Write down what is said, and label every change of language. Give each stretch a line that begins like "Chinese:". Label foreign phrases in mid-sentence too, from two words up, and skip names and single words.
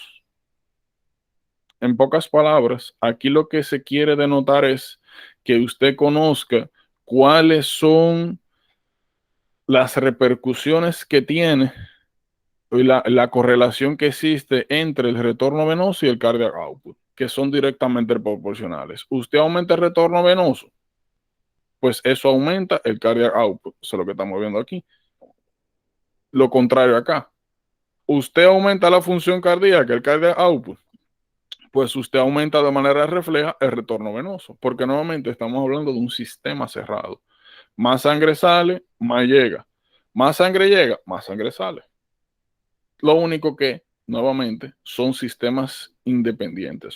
Spanish: En pocas palabras, aquí lo que se quiere denotar es que usted conozca cuáles son las repercusiones que tiene y la correlación que existe entre el retorno venoso y el
English: cardiac output,
Spanish: que son directamente proporcionales. Usted aumenta el retorno venoso, pues eso aumenta el
English: cardiac output.
Spanish: Eso es lo que estamos viendo aquí. Lo contrario acá. Usted aumenta la función cardíaca, el
English: cardiac output,
Spanish: pues usted aumenta de manera refleja el retorno venoso, porque nuevamente estamos hablando de un sistema cerrado. Más sangre sale, más llega. Más sangre llega, más sangre sale. Lo único que, nuevamente, son sistemas independientes.